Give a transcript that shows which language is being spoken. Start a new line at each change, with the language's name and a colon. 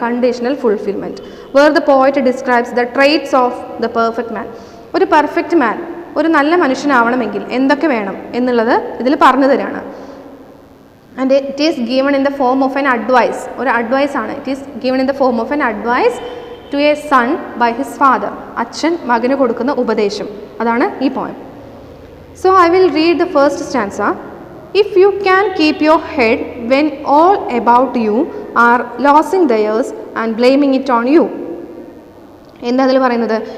English: Conditional fulfilment. Where the poet describes the traits of the perfect man.
Malayalam: ഒരു perfect മാൻ, ഒരു നല്ല മനുഷ്യനാവണമെങ്കിൽ എന്തൊക്കെ വേണം എന്നുള്ളത് ഇതിൽ പറഞ്ഞു തരാണ്.
English: And it is given in the form of an advice.
Malayalam: ഒരു അഡ്വൈസ് ആണ്.
English: It is given in the form of an advice to a son by his father.
Malayalam: അച്ഛൻ മകന് കൊടുക്കുന്ന ഉപദേശം, അതാണ് ഈ poem.
English: So I will read the first stanza. If you can keep your head when all about you are losing theirs and blaming it on you.
Malayalam: എന്താ അതിൽ പറയുന്നത്?